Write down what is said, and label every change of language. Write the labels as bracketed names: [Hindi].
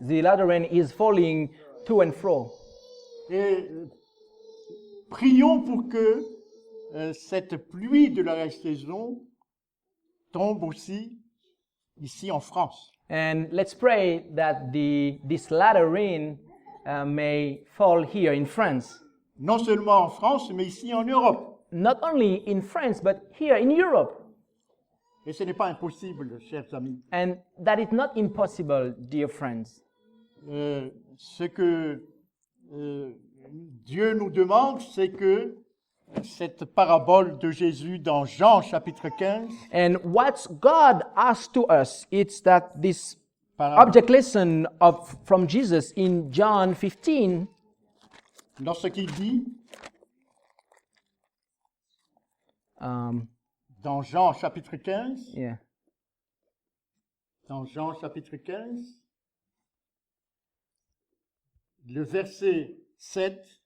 [English] The latter rain is falling to and fro. [French] Et prions pour que cette pluie de l'arrêt-saison tombe aussi ici en France. [English] And let's pray that this latter rain may fall here in France. [French] Non seulement en France, mais ici en Europe. [English] Not only in France, but here in Europe. [French] Et ce n'est pas impossible, chers amis. [English] And that is not impossible, dear friends. [French] Ce que Dieu nous demande, c'est que cette parabole de Jésus dans Jean chapitre 15, [English] And what God asks to us, it's that this [French] parabole, [English] object lesson from Jesus in John 15, [French] lorsqu'il dit dans Jean chapitre 15, dans Jean chapitre 15, le verset 7,